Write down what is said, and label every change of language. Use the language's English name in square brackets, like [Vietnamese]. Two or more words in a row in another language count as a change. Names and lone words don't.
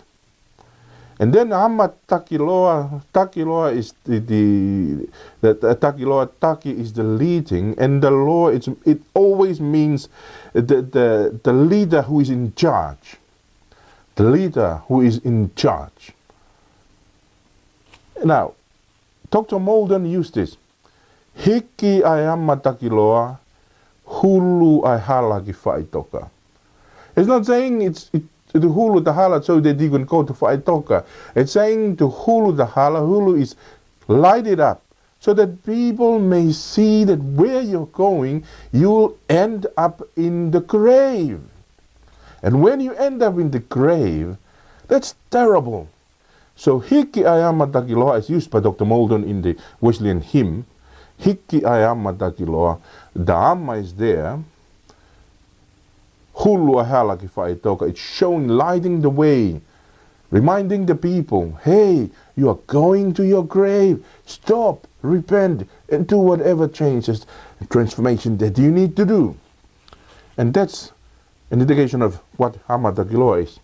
[English] And then Takiloa is the Takiloa, Taki is the leading, and the law, it always means the leader who is in charge. The leader who is in charge. Now, Dr. Molden used this. [Tongan] Hiki ayama Takiloa, hulu ai hala ki whaitoka. [English] It's not saying it's to hulu the hala so that you can go to whaitoka. It's saying to hulu the hala, hulu is light it up, so that people may see that where you're going, you'll end up in the grave. And when you end up in the grave, that's terrible. So [Tongan] hiki ayama takiloa, [English] as used by Dr. Molden in the Wesleyan hymn, [Tongan] hiki ayama takiloa, [English] the amma is there, [Tongan] hulu ahala ki whaetoka, [English] it's showing, lighting the way, reminding the people, hey, you are going to your grave, stop, repent, and do whatever changes and transformation that you need to do. And that's an indication of what [Tongan] Hama Takiloa [English] is.